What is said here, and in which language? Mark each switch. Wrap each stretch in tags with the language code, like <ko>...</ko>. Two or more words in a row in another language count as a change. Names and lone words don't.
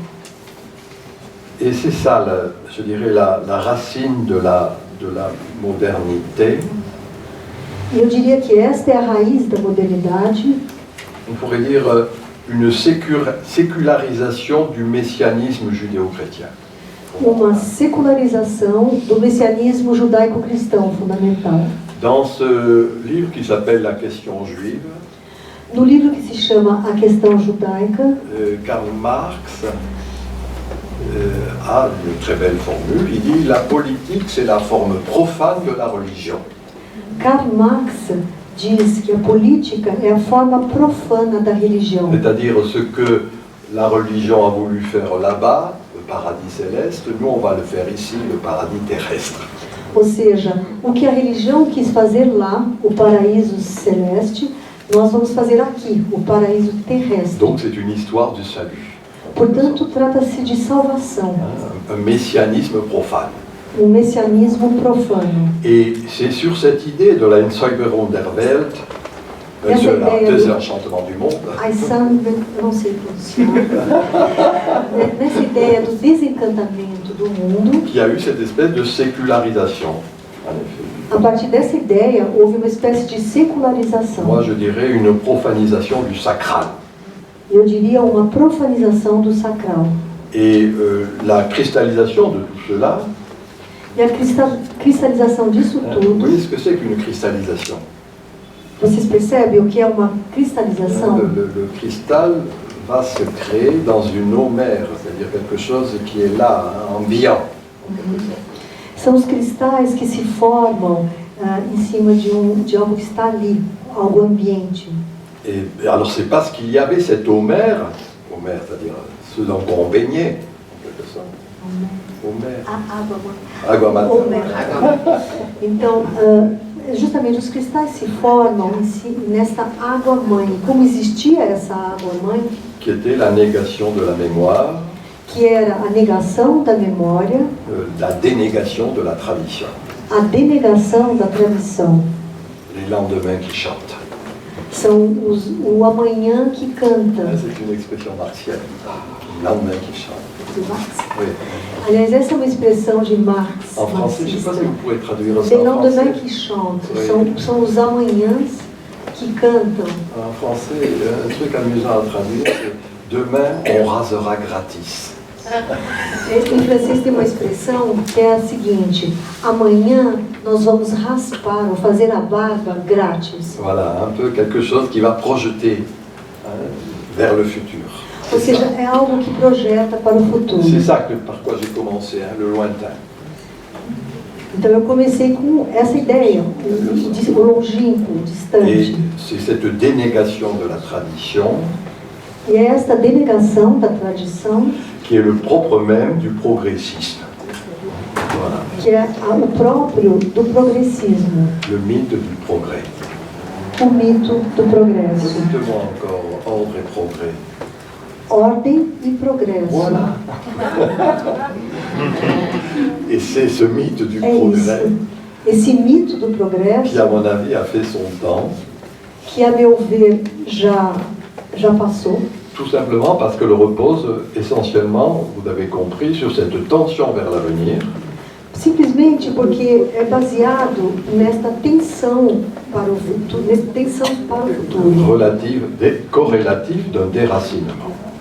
<fr>Et c'est ça, je dirais, la racine de la modernité.</fr> <pt>E eu diria que esta é a raiz da modernidade.</pt> <fr>On pourrait dire une sécularisation du messianisme judéo-chrétien.</fr> <pt>Uma secularização do messianismo judaico-cristão fundamental.</pt> <fr>Dans ce livre qui s'appelle La question juive,</fr> <pt>No livro que se chama A Questão Judaica,</pt> <fr>Karl Marx a une très belle formule. Il dit la politique, c'est la forme profane de la religion.</fr> <pt>Karl Marx diz que a política é a forma profana da religião.</pt> <fr>C'est-à-dire ce que la religion a voulu faire là-bas, le paradis céleste, nous on va le faire ici, le paradis terrestre.</fr> <pt>Ou seja, o que a religião quis fazer lá, o paraíso celeste, nós vamos fazer aqui, o paraíso terrestre.</pt> <fr>Donc c'est une histoire du salut.</fr> <pt>Portanto, trata-se de salvação,</pt> <fr>Un messianisme profane.</fr> <pt>messianismo profano.</pt> <fr>Et c'est sur cette idée de la</fr> <de>Ensäuberung der Welt,</de> <fr>désenchantement du monde,</fr> <pt>Eu não sei pronunciar. Nessa ideia do desencantamento do mundo,</pt> <fr>qu'il y a eu cette espèce de sécularisation, en effet.</fr> <pt>a partir dessa ideia, houve uma espécie de secularização.</pt> <fr>Moi je dirais une profanisation du sacral.</fr> <pt>Eu diria uma profanização do sacral.</pt> <fr>Et la cristallisation de tout cela,</fr> <pt>E a cristalização disso</pt> <fr>vous</fr> <pt>tudo,</pt> <fr>voyez ce que c'est qu'une cristallisation?</fr> <pt>vocês percebem o que é uma cristalização?</pt> <fr>Le cristal va se créer dans une eau mère, c'est-à-dire quelque chose qui est là, ambiant.</fr> <pt>São os cristais que se formam em cima de algo que está ali, algo ambiente.</pt> <fr>Et alors c'est parce qu'il y avait cette eau mère, c'est-à-dire ce dont on baignait, en quelque sorte. Eau mère.</fr> <pt>Água mater. Então, justamente os cristais se formam nesta água-mãe. Como existia essa água-mãe,</pt> <fr>Qui était la négation de la mémoire,</fr> <pt>que era a negação da memória,</pt> <fr>la dénégation de la tradition,</fr> <pt>a denegação da tradição.</pt> <fr>les lendemains qui chantent.</fr> <pt>São o amanhã que canta.</pt> <fr>C'est une expression martienne, les lendemains qui chantent.</fr> <pt>De Marx.</pt> <fr>Oui.</fr> <pt>Aliás, essa é uma expressão de Marx.</pt> <fr>En français, je ne sais pas si vous pouvez traduire ça Les en lendemains français. qui chantent. Oui.</fr> <pt>São os amanhãs que cantam.</pt> <fr>En français, un truc amusant à traduire, c'est demain on rasera gratis.</fr> <pt>Em francês tem uma expressão que é a seguinte: amanhã nós vamos raspar ou fazer a barba grátis.</pt> <fr>Voilà, un peu quelque chose qui va projeter vers le futur.</fr> <pt>Ou seja, é algo que projeta para o futuro.</pt> <fr>C'est ça par quoi j'ai commencé, le lointain.</fr> <pt>Então eu comecei com essa ideia, o longínquo, o</pt> <fr>Et</fr> <pt>distante.</pt> <fr>c'est cette dénégation de la tradition</fr> <pt>E é esta denegação da tradição</pt> <fr>qui est le propre même du progressisme. Voilà,</fr> <pt>que é o próprio do progressismo,</pt> <fr>le mythe du progrès.</fr> <pt>o mito do progresso.</pt> <fr>Dites-moi encore ordre et progrès.</fr> <pt>Ordem e progresso.</pt> <fr>Voilà. Et c'est ce mythe du</fr> <pt>É</pt> <fr>progrès</fr> <pt>isso. Esse mito do</pt> <fr>qui,</fr> <pt>progresso,</pt> <fr>à mon avis, a fait son temps,</fr> <pt>que a meu ver já passou,</pt> <fr>tout simplement parce qu'elle repose essentiellement, vous l'avez compris, sur cette tension vers l'avenir,</fr> <pt>simplesmente porque é baseado nesta tensão para o futuro,</pt> <fr>relative, corrélative d'un déracinement.</fr>